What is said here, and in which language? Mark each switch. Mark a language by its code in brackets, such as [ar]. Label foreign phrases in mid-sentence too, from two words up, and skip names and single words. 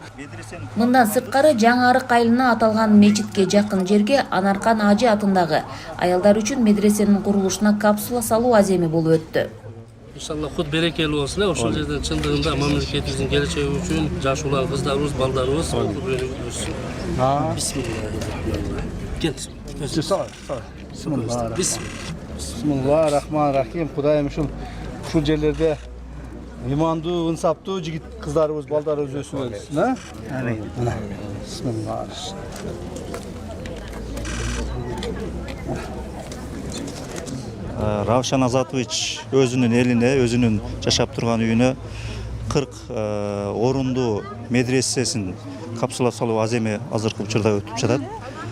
[ky] Мындан сырткары жаңы арык айылына аталган мечитке жакын жерге Анаркан Ажы атындагы аялдар үчүн медресенин курулушуна капсула салуу аземи болуп өттү. Иншалла худ берекелүү болсун. Ошол жерден чындыгында мамлекетибиздин келечеги үчүн жаш улан кыздарыбыз, балдарыбыз окуп өссүн. [ar] بسم الله الرحمن الرحيم. [ky] Кудайым ушул жерлерде имандуу, ынсаптуу жигит кыздарыбыз, балдарыбыз өсүп өссүн, а? Амин. Бисмиллахир. Равшан Азатович өзүнүн элине, өзүнүн жашап турган үйүнө 40 орундуу медресесин капсула салуу аземи азыркы учурда өтүп жатат.